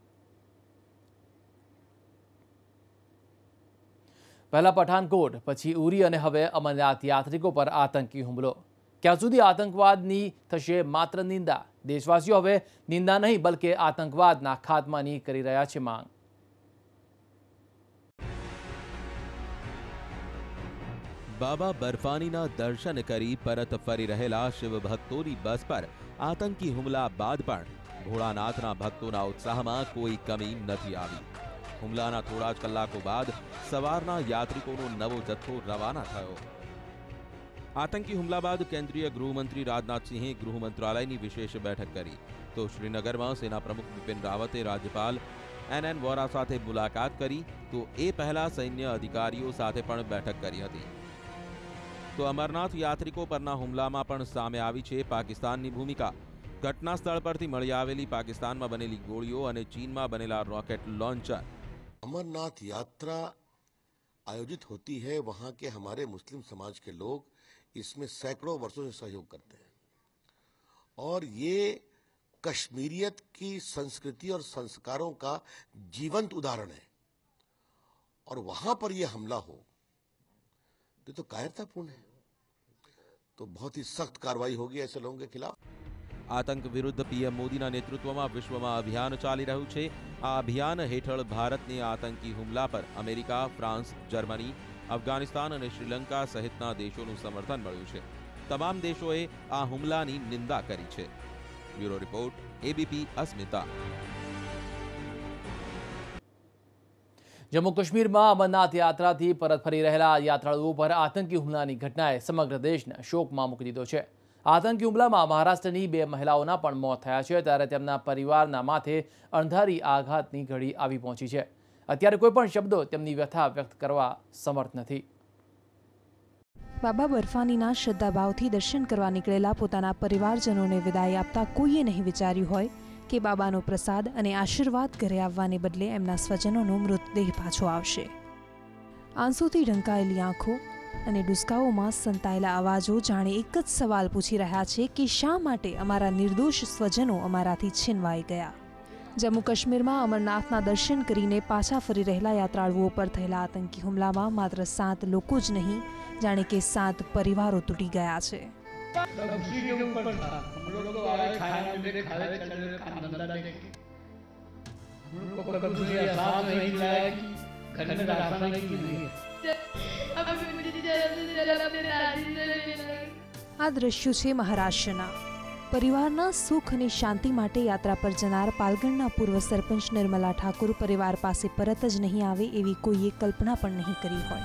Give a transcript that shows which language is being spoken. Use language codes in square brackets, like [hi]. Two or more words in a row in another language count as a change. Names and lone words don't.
[gu] પહેલા પઠાનકોટ, પછી ઉરી અને હવે અમરનાથ યાત્રિકો પર આતંકી હુમલો। ક્યાં સુધી આતંકવાદની થશે માત્ર નિંદા? દેશવાસીઓ હવે નિંદા નહીં બલકે આતંકવાદના ખાત્માની કરી રહ્યા છે માંગ। બાબા બર્ફાનીના દર્શન કરી પરત ફરી રહેલા શિવ ભક્તોની બસ પર આતંકી હુમલા બાદ પણ ભોળાનાથના ભક્તોના ઉત્સાહમાં કોઈ કમી નથી આવી। હુમલાના થોડા જ કલાકો બાદ સવારના યાત્રિકોનો નવો જથ્થો રવાના થયો। આતંકી હુમલા બાદ કેન્દ્રીય ગૃહમંત્રી રાજનાથ સિંહે ગૃહ મંત્રાલયની વિશેષ બેઠક કરી તો શ્રીનગરમાં સેના પ્રમુખ બિપિન રાવતે રાજ્યપાલ NN વોરા સાથે મુલાકાત કરી તો એ પહેલા સૈન્ય અધિકારીઓ સાથે પણ બેઠક કરી હતી। તો અમરનાથ યાત્રિકો પરના હુમલામાં પણ સામે આવી છે પાકિસ્તાનની ભૂમિકા। ઘટના સ્થળ પરથી મળી આવેલી પાકિસ્તાનમાં બનેલી ગોળીઓ અને ચીનમાં બનેલા રોકેટ લોન્ચર। [hi] अमरनाथ यात्रा आयोजित होती है, वहाँ के हमारे मुस्लिम समाज के लोग इसमें सैकड़ों वर्षों से सहयोग करते हैं और ये कश्मीरियत की संस्कृति और संस्कारों का जीवंत उदाहरण है और वहां पर यह हमला हो तो कायरतापूर्ण है। तो बहुत ही सख्त कार्रवाई होगी ऐसे लोगों के खिलाफ। [gu] આતંક વિરુદ્ધ પીએમ મોદીના નેતૃત્વમાં વિશ્વમાં અભિયાન ચાલી રહ્યું છે। આ અભિયાન હેઠળ ભારતને આતંકી હુમલા પર અમેરિકા, ફ્રાન્સ, જર્મની, અફઘાનિસ્તાન ઔર શ્રીલંકા સહિતના દેશોં સમર્થન મળ્યું છે। તમામ દેશોએ આ હુમલાની નિંદા કરી છે। બ્યૂરો રિપોર્ટ, ABP અસ્મિતા। જમ્મૂ કાશ્મીર મેં અમરનાથ યાત્રા થી પરત ફરી રહેલા યાત્રાળુઓ પર આતંકી હુમલાની ઘટનાએ સમગ્ર દેશને શોકમાં મૂકી દીધો છે। આતંકી હુમલામાં મહારાષ્ટ્રની 2 મહિલાઓના પણ મોત થયા છે ત્યારે તેમના પરિવારના માથે અણધારી આઘાતની ઘડી આવી પહોંચી છે। અત્યારે કોઈ પણ શબ્દો તેમની વ્યથા વ્યક્ત કરવા સમર્થ નથી। બાબા બર્ફાનીના શ્રદ્ધાભાવથી દર્શન કરવા નીકળેલા પોતાના પરિવારજનોને વિદાય આપતા કોઈએ નહીં વિચાર્યું હોય કે બાબાનો પ્રસાદ અને આશીર્વાદ ઘરે આવવાને બદલે એમના સ્વજનોનો મૃતદેહ પાછો આવશે। આંસુથી ઢંકાયેલી આંખો અને ડૂસકાઓમાં સંતાયેલા અવાજો જાણે એક જ સવાલ પૂછી રહ્યા છે કે શા માટે અમારા નિર્દોષ સ્વજનો અમારાથી છીનવાઈ ગયા। જમ્મૂ કાશ્મીર મેં અમરનાથના દર્શન કરીને પાછા ફરી રહેલા યાત્રાળુઓ પર થયેલા આતંકી હુમલામાં માત્ર 7 લોકો જ નહીં જાણે કે 7 પરિવારો તૂટી ગયા છે। [hi] सब उसी के ऊपर था। हम लोग तो आए खाना मेरे खाए चल रहे काम धंधा देख के हम लोग को कभी मुझे एहसास नहीं दिलाया कि घर में राशन नहीं है। [gu] આ દ્રશ્યો છે મહારાષ્ટ્રના। પરિવારના સુખ અને શાંતિ માટે યાત્રા પર જનાર પાલગણના પૂર્વ સરપંચ નિર્મલા ઠાકુર પરિવાર પાસે પરત જ નહીં આવે એવી કોઈએ કલ્પના પણ નહીં કરી હોય।